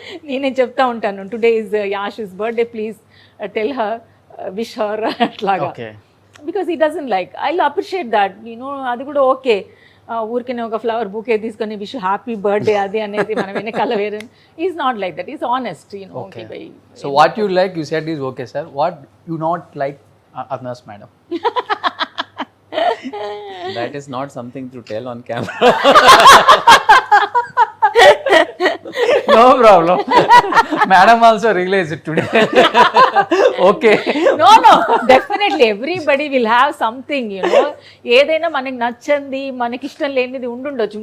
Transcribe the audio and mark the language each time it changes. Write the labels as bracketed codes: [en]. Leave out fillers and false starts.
[te] నేనే చెప్తా ఉంటాను, [en] Today is యాషిస్ birthday, please tell her, wish her అట్లాగా. Okay. Because he doesn't like, I appreciate that, you know. [te] అది కూడా ఓకే, ఊరికనే ఒక ఫ్లవర్ బుకే తీసుకొని విష్ హ్యాపీ బర్త్డే అది అనేది మనం వెనకాల వేరే. [en] Is not like that, is honest, you know. Okay. So what you like, you said is okay, sir. What you not like, Arna's madam? That is not something to tell on camera. No problem. Madam also realized it today. Okay. No, definitely everybody will have something, you know. [te] ఏదైనా మనకి నచ్చంది, మనకి ఇష్టం లేనిది ఉండుండొచ్చు.